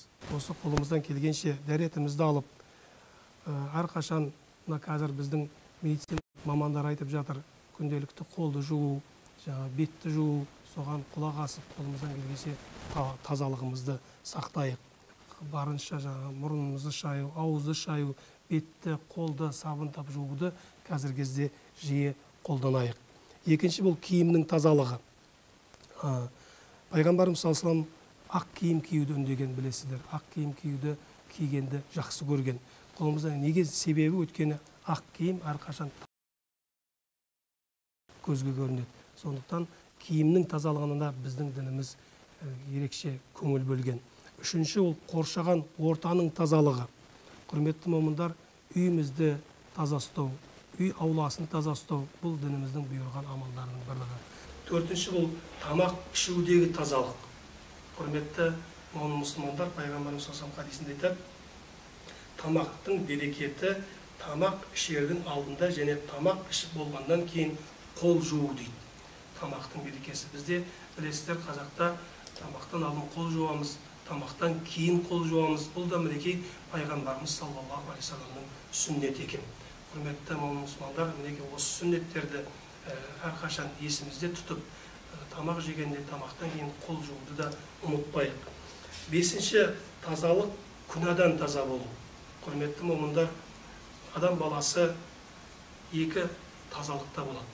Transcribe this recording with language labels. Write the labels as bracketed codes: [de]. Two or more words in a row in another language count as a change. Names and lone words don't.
[kk] Осы қолымыздан келгенше дәретімізді алып, әрқашан қазір біздің медицина мамандар айтып жатыр, күнделікті қолды жуу, бетті жуу, соған құлақ асып, қолымыздан келгенше тазалығымызды сақтайық. Барынша мұрнымызды шаю, ауызды шаю, бетті, қолды сабындап жууды қазір кезде жиі қолданайық. Екінші бұл киімнің тазалығы. Пайғамбарымыз [ar] صلى الله عليه وسلم [kk] ақ киім киюді үндеген, білесіздер. Ақ киім киюді кигенді жақсы көрген. Қолымыздан неге себебі өткені ақ киім әрқашан көзге көрінеді. Сондықтан киімнің тазалығына біздің дініміз ерекше көңіл бөлген. Үшінші ол қоршаған ортаның тазалығы. Құрметті момындар, үйімізді таза ұстау, үй ауласын таза ұстау бұл дініміздің бұйырған амалдарының бірлігі. Төртінші бұл тамақ ішудегі тазалық. Құрметті момын мұсылмандар, пайғамбарымыз [ar] صلى الله عليه وسلم [kk] хадисінде айтады, тамақтың берекеті тамақ ішердің алдында және тамақ ішіп болғаннан кейін қол жуу дейді. Тамақтың берекесі. Бізде білесіздер, қазақта тамақтан алдын қол жуамыз, тамақтан кейін қол жуамыз. Бұл да мінекей пайғамбарымыз [ar] صلى الله عليه وسلم [kk] сүннеті екен. Құрметті момын мұсылмандар, мінекей осы сүннеттерді әрқашан есімізде тұтып, тамақ жегенде тамақтан кейін қол жууды да ұмытпайық. Бесінші, тазалық күнәдан таза болу. Құрметті момындар, адам баласы екі тазалықта болады.